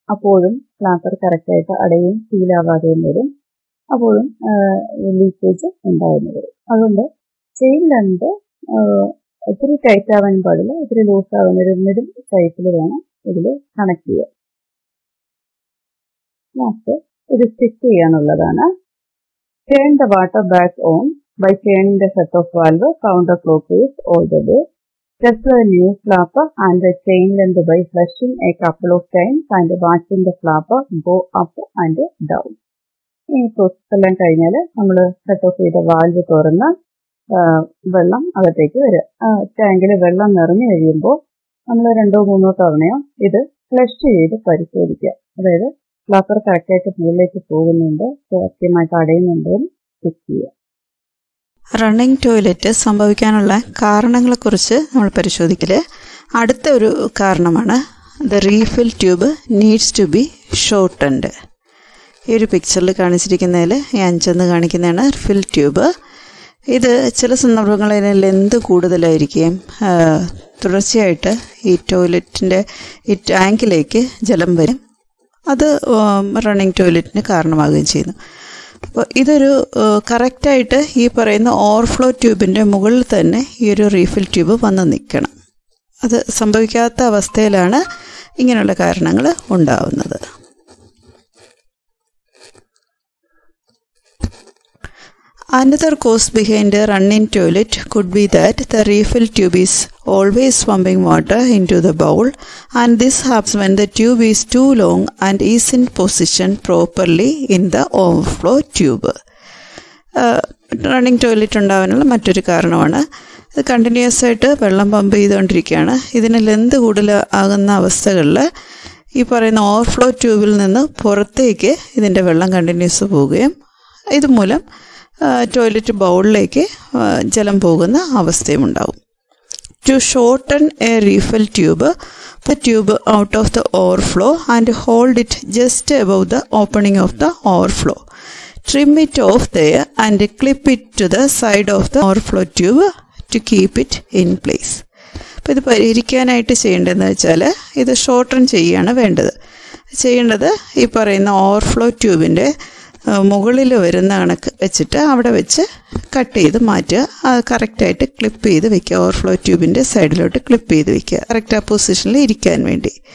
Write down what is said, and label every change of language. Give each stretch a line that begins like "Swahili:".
Malayalam: അപ്പോഴും ഫ്ലാപ്പർ കറക്റ്റായിട്ട് അടയും സീലാവാതെയും വരും. അപ്പോഴും ലീക്കേജ് ഉണ്ടാകുന്നു വരും. അതുകൊണ്ട് ചെയിൻ ലെന്ത് ഒത്തിരി ടൈറ്റ് ആവാനും പാടില്ല, ഒത്തിരി ലൂസ് ആവാനും ഒരു മിഡിൽ സൈസിൽ വേണം ഇതിൽ കണക്ട് ചെയ്യാൻ. ലാസ്റ്റ് ഇത് stitch ചെയ്യാനുള്ളതാണ്.
English: Turn the water back on by turning the set-off valve counterclockwise all the way. Test the new flapper and the chain length by flushing a couple of times and watching the flapper go up and down.
Malayalam: ഈ process എല്ലാം കഴിഞ്ഞാൽ നമ്മൾ set of ചെയ്ത valve തുറന്ന് വെള്ളം അകത്തേക്ക് വരിക. ടാങ്കിൽ വെള്ളം നിറഞ്ഞു കഴിയുമ്പോൾ നമ്മൾ 2-3 തവണയോ ഇത് ഫ്ലഷ് ചെയ്ത് പരിശോധിക്കുക. അതായത് ഫ്ലാപ്പർ കറക്റ്റായിട്ട് മുകളിലേക്ക് പോകുന്നുണ്ട്, കൃത്യമായിട്ട് അടയുന്നുണ്ടോ എന്ന് ചെക്ക് ചെയ്യുക. റണ്ണിംഗ് ടോയ്ലറ്റ് സംഭവിക്കാനുള്ള കാരണങ്ങളെക്കുറിച്ച് നമ്മൾ പരിശോധിക്കൽ അടുത്ത ഒരു കാരണമാണ്
English: The refill tube needs to be shortened.
Malayalam: ഈ ഒരു പിക്ചറിൽ കാണിച്ചിരിക്കുന്നതിൽ ഈ 5 കാണിക്കുന്നതാണ് ഫിൽ ട്യൂബ്. ഇത് ചില സന്ദർഭങ്ങളിൽ ലെന്ത് കൂടുതലായിരിക്കുകയും തുടർച്ചയായിട്ട് ഈ ടോയ്ലറ്റിൻ്റെ ഈ ടാങ്കിലേക്ക് ജലം വരും. അത് റണ്ണിംഗ് ടോയ്ലറ്റിന് കാരണമാകുകയും ചെയ്യുന്നു. അപ്പോൾ ഇതൊരു കറക്റ്റായിട്ട് ഈ പറയുന്ന ഓവർഫ്ലോ ട്യൂബിൻ്റെ മുകളിൽ തന്നെ ഈ ഒരു റീഫിൽ ട്യൂബ് വന്ന് നിൽക്കണം. അത് സംഭവിക്കാത്ത അവസ്ഥയിലാണ് ഇങ്ങനെയുള്ള കാരണങ്ങൾ ഉണ്ടാവുന്നത്.
English: Another cause behind a running toilet could be that the refill tube is always pumping water into the bowl, and this happens when the tube is too long and is in position properly in the overflow tube.
Malayalam: Running toilet ഉണ്ടാവാനുള്ള മറ്റൊരു കാരണമാണ് ഇത് continuous ആയിട്ട് വെള്ളം pump ചെയ്തുകൊണ്ടിരിക്കുകയാണ്. ഇതിന് length കൂടുതൽ ആകുന്ന അവസ്ഥകളിൽ ഈ പറയുന്ന ഓവർഫ്ലോ ട്യൂബിൽ നിന്ന് പുറത്തേക്ക് ഇതിൻ്റെ വെള്ളം കണ്ടിന്യൂസ് പോവുകയും ഇതുമൂലം ടോയ്ലറ്റ് ബൗളിലേക്ക് ജലം പോകുന്ന അവസ്ഥയും ഉണ്ടാവും.
English: To shorten a refill tube, the tube out of the overflow and hold it just above the opening of the overflow. Trim it off there and clip it to the side of the overflow tube to keep it in place.
Malayalam: അപ്പോൾ ഇത് പരിഹരിക്കാനായിട്ട് ചെയ്യേണ്ടതെന്ന് വെച്ചാൽ ഇത് shorten ചെയ്യുകയാണ് വേണ്ടത്. ചെയ്യേണ്ടത് ഈ പറയുന്ന ഓവർഫ്ലോ ട്യൂബിൻ്റെ മുകളിൽ വരുന്ന കണക്ക് വെച്ചിട്ട് അവിടെ വെച്ച് കട്ട് ചെയ്ത് മാറ്റുക. അത് കറക്റ്റായിട്ട് ക്ലിപ്പ് ചെയ്ത് വയ്ക്കുക. ഓവർഫ്ലോ ട്യൂബിൻ്റെ സൈഡിലോട്ട് ക്ലിപ്പ് ചെയ്ത് വയ്ക്കുക, കറക്റ്റ് ആ പൊസിഷനിൽ ഇരിക്കാൻ വേണ്ടി.